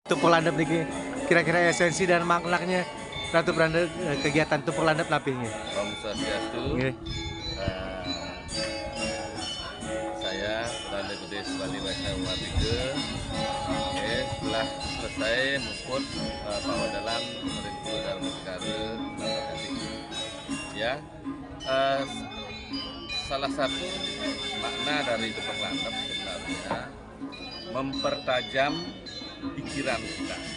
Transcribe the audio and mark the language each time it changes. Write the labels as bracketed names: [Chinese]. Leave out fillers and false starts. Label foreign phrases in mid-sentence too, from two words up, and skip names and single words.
[Indonesian] tumpuk landep niki kira-kira esensi dan maknanya Ratu Pranda kegiatan tumpuk landep [Balinese] napi nggih. Om Swastiastu. Nggih. [Indonesian] Saya Pranda Gede Subali Waisya Umatiga. Setelah selesai mengikut Pawadalan Meringkul dalam Negara ya. Salah satu makna dari tumpuk landep sebenarnya mempertajam pikiran kita.